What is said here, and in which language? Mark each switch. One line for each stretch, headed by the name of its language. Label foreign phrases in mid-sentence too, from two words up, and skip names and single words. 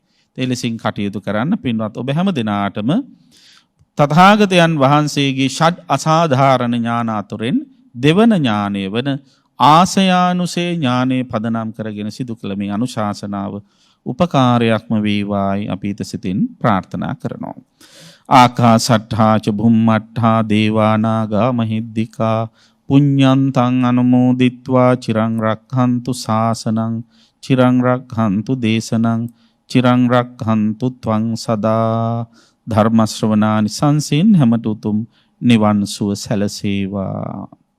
Sinhala: ඒ ලෙසින් කටයුතු කරන්න පින්වත් ඔබ හැම දිනාටම තථාගතයන් වහන්සේගේ ෂඩ් අසාධාරණ ඥාන අතුරෙන් දෙවන ඥානය වන ආසයානුසේ ඥානයේ පදනම් කරගෙන සිදු කළ මේ අනුශාසනාව උපකාරයක්ම වේවායි අපි සිතින් ප්‍රාර්ථනා කරනවා.
Pali: ආකාසට්ඨා ච භුම්මට්ඨා දේවානාගා මහිද්దికා පුඤ්ඤන්තං අනුමෝදිත්වා චිරං රක්ඛන්තු ශාසනං චිරං රක්ඛන්තු දේශනං චිරං රක්ඛන්තු ත්වං සදා.
Sinhala: ධර්ම ශ්‍රවණානි සංසින් හැමතුතුම් නිවන් සුව සැලසේවා.